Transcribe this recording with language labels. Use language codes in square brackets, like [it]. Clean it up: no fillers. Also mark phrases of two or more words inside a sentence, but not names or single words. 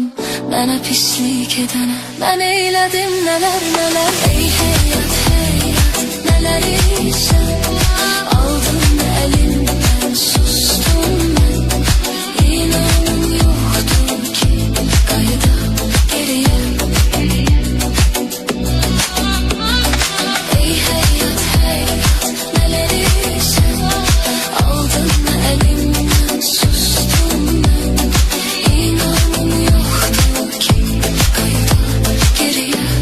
[az] Mənə pislik edənə mən eylədim nələr nələr. Ey həyat həyat nələr sən aldın mı əlimdən, sustum mən. İnanım yoxdur ki qayıda geriyə. [tr] Ey hayat hayat neler sen aldın mı elimden, sustum ben. İnanım yoktu ki kayda geriye.